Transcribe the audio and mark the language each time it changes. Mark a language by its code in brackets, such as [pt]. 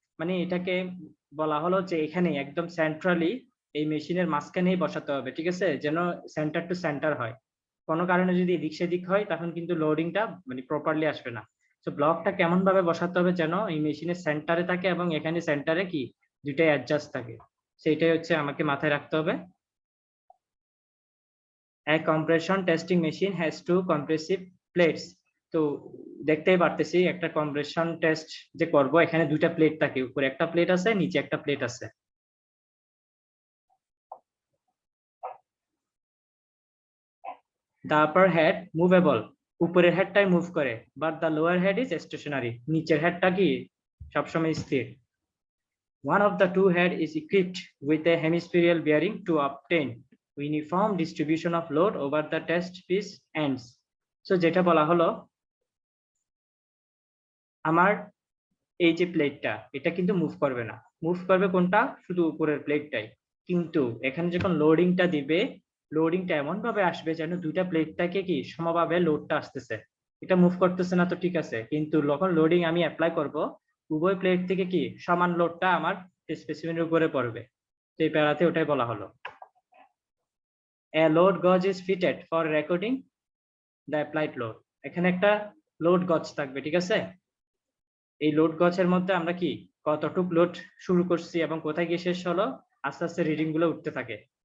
[bn] মানে এটাকে বলা হলো যে এখানে একদম সেন্ট্রালি এই মেশিনের মাঝখানেই বসাতে হবে, ঠিক আছে, যেন সেন্টার টু সেন্টার হয়। কোনো কারণে যদি এদিক সেদিক হয় তখন কিন্তু লোডিংটা মানে প্রপারলি আসবে না। তো ব্লকটা কেমন ভাবে বসাতে হবে যেন এই মেশিনের সেন্টারে থাকে এবং এখানে সেন্টারে কি দুইটাই অ্যাডজাস্ট থাকে, সেটাই হচ্ছে আমাকে মাথায় রাখতে হবে। [en] A compression testing machine has two compressive plates। [bn] তো দেখতেই পারতেছি একটা কম্প্রেশন টেস্ট যে করব এখানে দুইটা প্লেট থাকে, উপরে একটা প্লেট আছে নিচে একটা প্লেট আছে। [en] The upper head movable, [bn] উপরের হেডটাই মুভ করে, [en] but the lower head is stationary, [bn] নিচের হেডটা কি সবসময় স্থির। [en] One of the two head is equipped with a hemispherical bearing to obtain uniform distribution of load over the test piece ends। [bn] So যেটা বলা হলো আমার এই যে প্লেটটা এটা কিন্তু মুভ করবে না, মুভ করবে কোনটা? শুধু উপরের প্লেটটাই। কিন্তু এখানে যখন লোডিংটা দিবে লোডিংটা এমন ভাবে আসবে যেন দুইটা প্লেটটাকে কি সমভাবে লোডটা আসতেছে, এটা মুভ করতেছে না তো ঠিক আছে, কিন্তু যখন লোডিং আমি অ্যাপ্লাই করব উভয় প্লেট থেকে কি সমান লোডটা আমার স্পেসিমেনের উপরে পড়বে। তো এই প্যারাতে ওটাই বলা হলো। [en] A load gauge is fitted for recording the applied load। [bn] এখানে একটা লোড গজ থাকবে, ঠিক আছে। এই লোড গজের মধ্যে আমরা কি কতটুক লোড শুরু করছি এবং কোথায় গিয়ে শেষ হলো আস্তে আস্তে রিডিং গুলো উঠতে থাকে।